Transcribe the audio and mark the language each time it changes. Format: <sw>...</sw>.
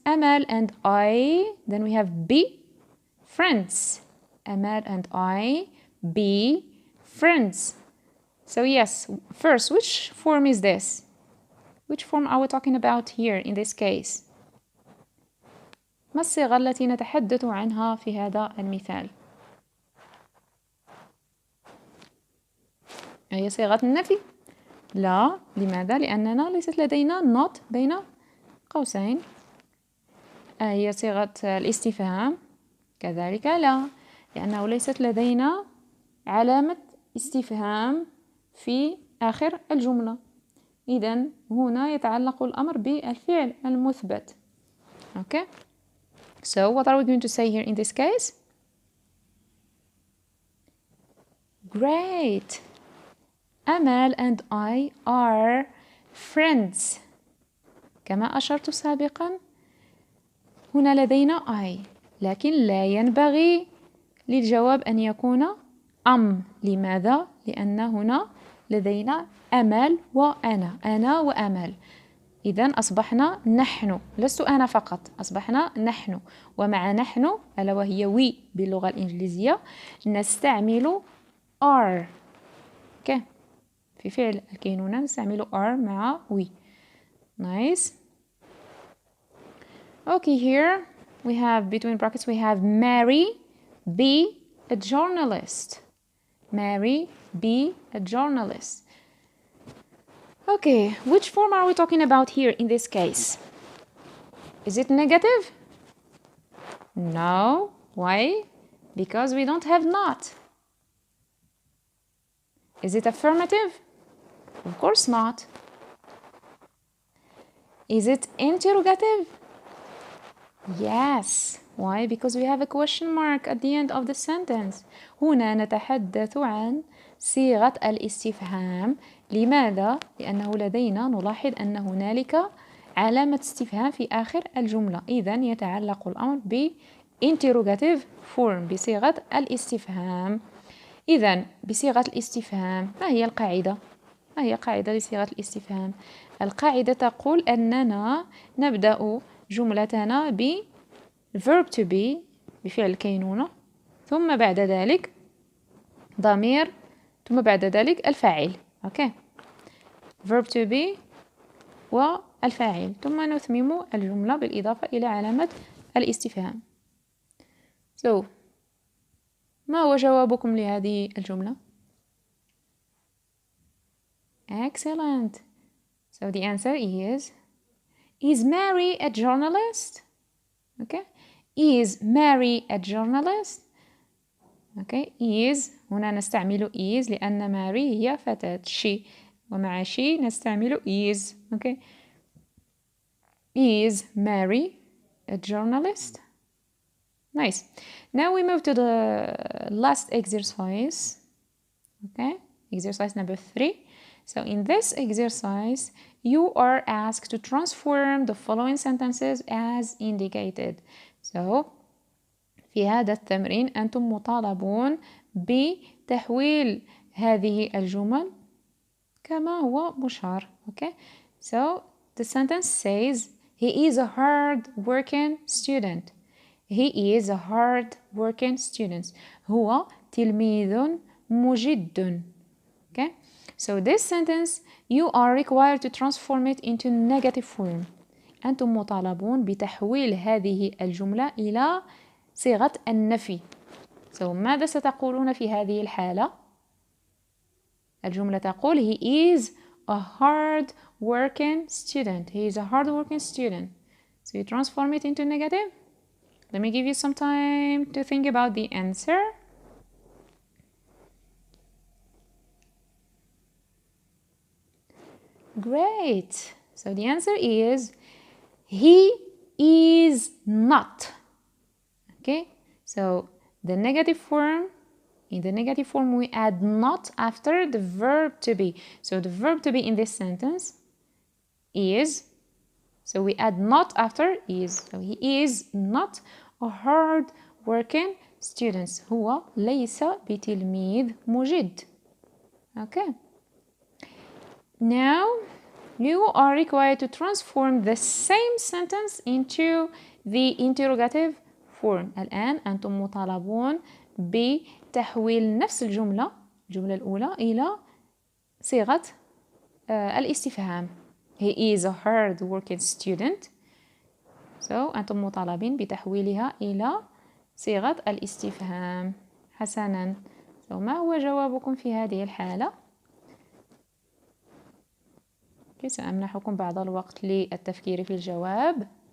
<en>Amal and I, then we have be friends. Amal and I be friends. So yes, first, which form is this? Which form are we talking about here in this case?</en> <ar>ما الصيغة التي نتحدث عنها في هذا المثال؟ هي صيغة النفي؟ لا، لماذا؟ لأننا ليست لدينا not بين قوسين. هي صيغة الاستفهام؟ كذلك لا، لأنه ليست لدينا علامة استفهام في آخر الجملة. إذن هنا يتعلق الأمر بالفعل المثبت.</ar> <en>Okay? So what are we going to say here in this case? Great! Amal and I are friends.</en> <ar>كما أشرت سابقا هنا لدينا I، لكن لا ينبغي للجواب أن يكون am. لماذا؟ لأن هنا لدينا أمل وأنا، أنا وأمل. إذن أصبحنا نحن، لست أنا فقط، أصبحنا نحن. ومع نحن ألا وهي we باللغة الإنجليزية نستعمل are.</ar> <en>okay.</en> <ar>في فعل الكينونة نستعمل are مع we.</ar> <en>Nice. Okay, here we have between brackets we have Mary be a journalist. Mary be a journalist. Okay, which form are we talking about here in this case? Is it negative? No. Why? Because we don't have not. Is it affirmative? Of course not. Is it interrogative? Yes. Why? Because we have a question mark at the end of the sentence.</en> <ar>هنا نتحدث عن صيغة الاستفهام. لماذا؟ لأنه لدينا نلاحظ أن هنالك علامة استفهام في آخر الجملة. إذن يتعلق الأمر ب</ar> <en>interrogative form</en> <ar>بصيغة الاستفهام. إذن بصيغة الاستفهام ما هي القاعدة؟ ما هي قاعدة لصيغة الاستفهام؟ القاعدة تقول أننا نبدأ جملتنا ب verb to be بفعل كينونة، ثم بعد ذلك ضمير، ثم بعد ذلك الفاعل. اوكي verb to be والفاعل، ثم نتمم الجملة بالإضافة إلى علامة الاستفهام. So ما هو جوابكم لهذه الجملة؟</ar> <en>Excellent. So the answer is Mary a journalist? Okay. Is Mary a journalist? Okay.</en> <ar>Is هنا نستعمل is لأن ماري هي فتاة she، ومع she نستعمل is.</ar> <en>Okay. Is Mary a journalist? Nice. Now we move to the last exercise. Okay. Exercise number 3. So in this exercise, you are asked to transform the following sentences as indicated.</en> <ar>So في هذا التمرين أنتم مطالبون بتحويل هذه الجمل كما هو مشار.</ar> <en>Okay. So the sentence says he is a hard-working student. He is a hard-working student.</en> <ar>هو تلميذ مجد.</ar> <en>Okay. So this sentence you are required to transform it into negative form.</en> <ar>أنتم مطالبون بتحويل هذه الجملة إلى صيغة النفي. So ماذا ستقولون في هذه الحالة؟ الجملة تقول</ar> <en>he is a hard working student. He is a hard working student. So you transform it into negative. Let me give you some time to think about the answer. Great. So the answer is he is not. Okay. So the negative form, in the negative form we add not after the verb to be. So the verb to be in this sentence is, so we add not after is. So he is not a hard working student.</en> <ar>هو ليس بتلميذ مجد.</ar> <en>Okay. Now you are required to transform the same sentence into the interrogative form.</en> <ar>الآن أنتم مطالبون بتحويل نفس الجملة الأولى إلى صيغة الاستفهام.</ar> <en>He is a hard working student.</en> <ar>So أنتم مطالبين بتحويلها إلى صيغة الاستفهام. حسنا. So ما هو جوابكم في هذه الحالة؟ سأمنحكم بعض الوقت للتفكير في الجواب.</ar>